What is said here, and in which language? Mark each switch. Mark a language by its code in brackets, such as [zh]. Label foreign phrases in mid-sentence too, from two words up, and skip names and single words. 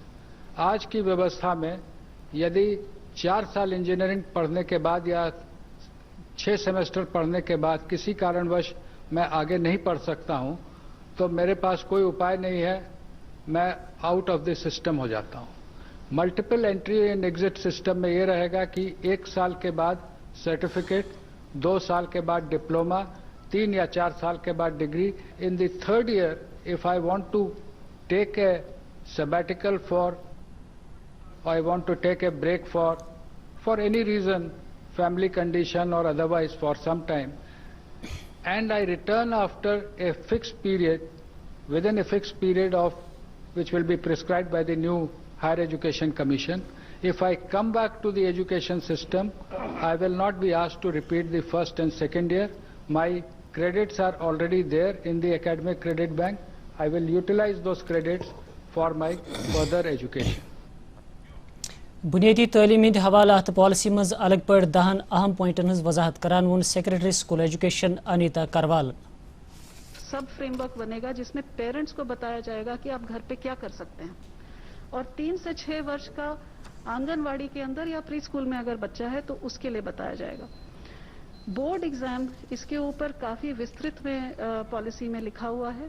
[hi] आज की व्यवस्था में यदि 4 साल इंजीनियरिंग पढ़ने के बाद या 6 सेमेस्टर पढ़ने के बाद किसी कारणवश मैं आगे नहीं पढ़ सकता हूं तो मेरे पास कोई उपाय नहीं है, मैं [en] out of this system [hi] हो जाता हूं। [en] multiple entry and exit system [hi] में यह रहेगा कि 1 साल के बाद सर्टिफिकेट, 2 साल के बाद डिप्लोमा, 3 या 4 साल के बाद डिग्री। [en] in the third year if I want to take a sabbatical or I want to take a break for any reason, family condition or otherwise for some time, and I return after a fixed period, within a fixed period of which will be prescribed by the new Higher Education Commission, if I come back to the education system, I will not be asked to repeat the first and second year. My credits are already there in the academic credit bank. I will utilize those credits for my further education. [ks] बुनियादी तलीमी हवालात पॉलिसी मज अलग पर 10 अहम पॉइंटन हज वजाहत करान वोन [en] Secretary School Education [ks] अनीता करवाल। [hi] सब फ्रेमवर्क बनेगा जिसमें पेरेंट्स को बताया जाएगा कि आप घर पे क्या कर सकते हैं और 3 से 6 वर्ष का आंगनवाड़ी के अंदर या प्री स्कूल में अगर बच्चा है तो उसके लिए बताया जाएगा। [en] board exam [hi] इसके ऊपर काफी विस्तृत में पॉलिसी में लिखा हुआ है।